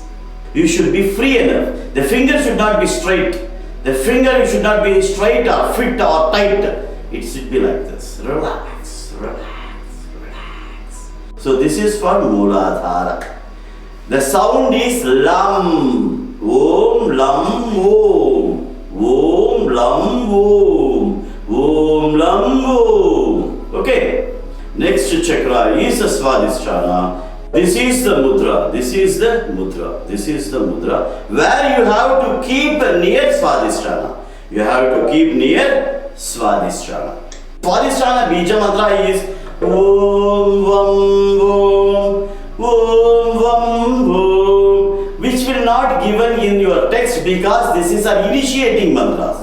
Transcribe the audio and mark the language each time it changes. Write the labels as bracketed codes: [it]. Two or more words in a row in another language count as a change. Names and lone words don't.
[en] You should be free enough. The finger should not be straight. The finger should not be straight or fit or tight. It should be like this. Relax, relax. So this is for Muladhara. The sound is Lam. [sa] Om Lam Om. Om Lam Om. Om Lam Om. [en] Okay. Next chakra is Swadisthana. This is the mudra. This is the mudra. This is the mudra. Where you have to keep near Swadisthana. You have to keep near Swadisthana. Swadisthana bija mantra is [sa] Om Vam Om Om Vam Om, [en] which will not given in your text because this is our initiating mantras.